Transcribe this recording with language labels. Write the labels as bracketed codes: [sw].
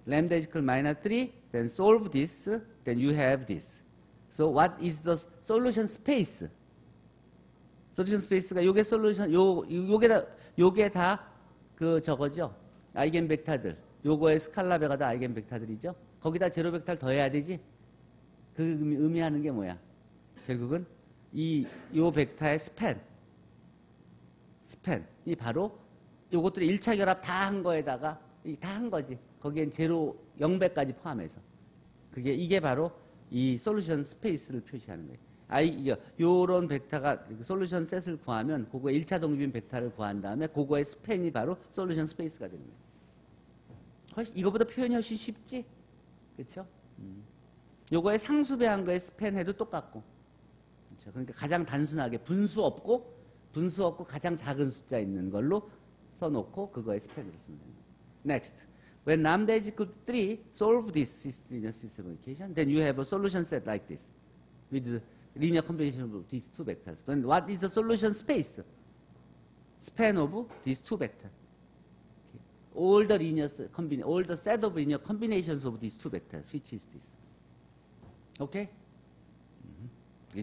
[en] Lambda is equal to -3, then solve this, then you have this. So what is the solution space? [ko] 솔루션 스페이스가 요게 솔루션 요게 다 그 저거죠. 아이겐 벡터들. 요거의 스칼라베가 다 아이겐 벡터들이죠. 거기다 제로 벡터를 더해야 되지. 그 의미하는 게 뭐야? 결국은 요 벡터의 스팬이 바로 요것들이 1차 결합 다 한 거에다가 다 한 거지. 거기엔 제로 0배까지 포함해서. 이게 바로 이 솔루션 스페이스를 표시하는 거예요. 요런 벡터가 솔루션 셋을 구하면 그거의 1차 독립인 벡터를 구한 다음에 그거의 스팬이 바로 솔루션 스페이스가 되는 거예요. 이거보다 표현이 훨씬 쉽지? 그렇죠? 요거에 상수배한 거에 스팬 해도 똑같고. 그렇죠? 그러니까 가장 단순하게 분수 없고 가장 작은 숫자 있는 걸로 써놓고 그거에 스팬을 쓰면 됩니다. [en] Next. When lambda is equal to 3, solve this linear system equation. Then you have a solution set like this with the linear combination of these two vectors. Then what is the solution space? Span of these two vectors. Okay. All the set of linear combinations of these two vectors, which is this. Okay? Okay.